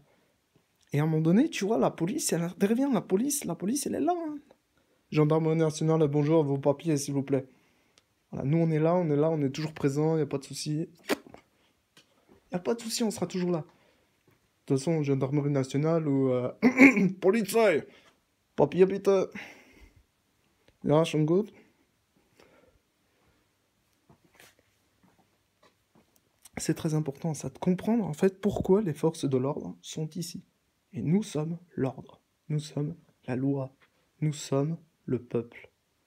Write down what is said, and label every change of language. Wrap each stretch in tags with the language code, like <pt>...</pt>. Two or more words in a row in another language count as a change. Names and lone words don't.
<fr>Et à un moment donné, tu vois, la police, elle intervient, la police, elle est là, hein. Gendarmerie nationale, bonjour, vos papiers, s'il vous plaît. Voilà, nous, on est toujours présent, y a pas de souci. Y a pas de souci, on sera toujours là. De toute façon, gendarmerie nationale ou...</fr> <de>Polizei! Papier, bitte! Ja, schon gut.</de> <fr>C'est très important, ça, de comprendre, en fait, pourquoi les forces de l'ordre sont ici. Et nous sommes l'ordre. Nous sommes la loi. Nous sommes le peuple.</fr>